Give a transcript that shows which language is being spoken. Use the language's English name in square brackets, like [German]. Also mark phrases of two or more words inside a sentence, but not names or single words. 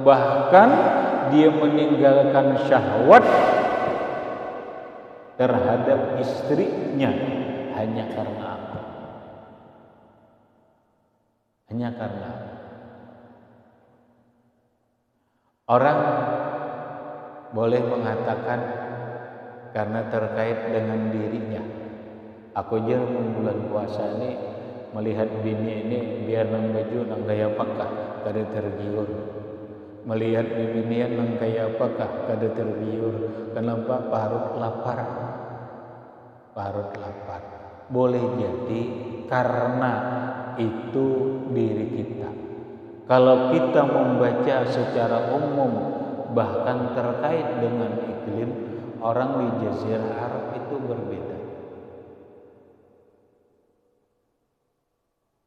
[Indonesian] Bahkan dia meninggalkan syahwat terhadap istrinya hanya karena aku. Hanya karena aku. Orang boleh mengatakan karena terkait dengan dirinya. [Banjar] Aku aja bulan puasa ini melihat bini ini biar nang baju nang gaya apakah kada tergiur. Melihat bini nang gaya apakah kada tergiur. Kenapa? Parut lapar. Parut lapar. [Indonesian] Boleh jadi karena itu diri kita. Kalau kita membaca secara umum, bahkan terkait dengan iklim, orang di Jazirah Arab itu berbeda.